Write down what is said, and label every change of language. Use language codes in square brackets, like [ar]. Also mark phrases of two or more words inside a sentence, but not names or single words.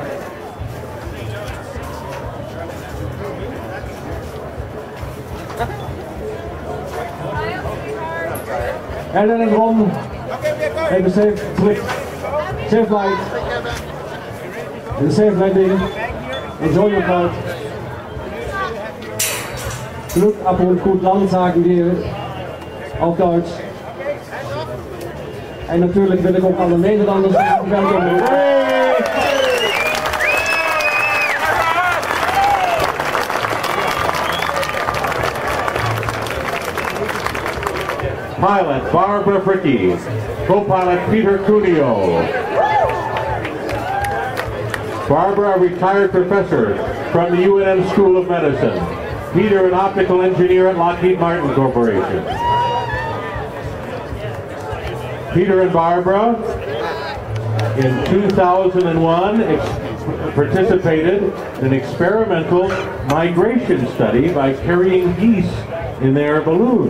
[en] And then Ron, take a safe trip, safe flight, and a safe landing. Enjoy your flight. [de] Glück ab und gut Land, sagen wir auf Deutsch. [nl] En natuurlijk wil ik ook alle Nederlanders welkom heten. [en] Pilot Barbara Fricke, co-pilot Peter Cuneo. Barbara, a retired professor from the UNM School of Medicine. Peter, an optical engineer at Lockheed Martin Corporation. Peter and Barbara, in 2001, participated in an experimental migration study by carrying geese in their balloon.